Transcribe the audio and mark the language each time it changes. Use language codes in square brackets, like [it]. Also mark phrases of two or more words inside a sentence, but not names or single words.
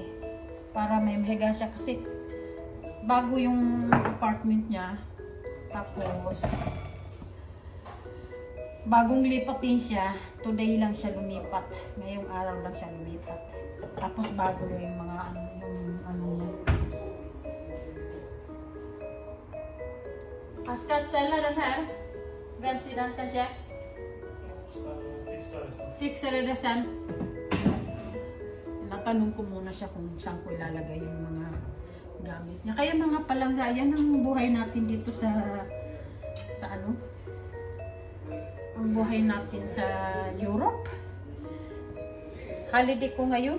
[tl] Para may mahiga siya kasi bago yung apartment niya, tapos bagong lipat din siya, today lang siya lumipat. Ngayong araw lang siya lumipat. Tapos bago yung mga ano niya. [sv] Ska ställa den här brännsidan kanske? Fixar det sen. [tl] Natanong ko muna siya kung saan ko ilalagay yung mga gamit niya. Kaya mga palangga, yan ang buhay natin dito sa ano? Ang buhay natin sa Europe. Holiday ko ngayon.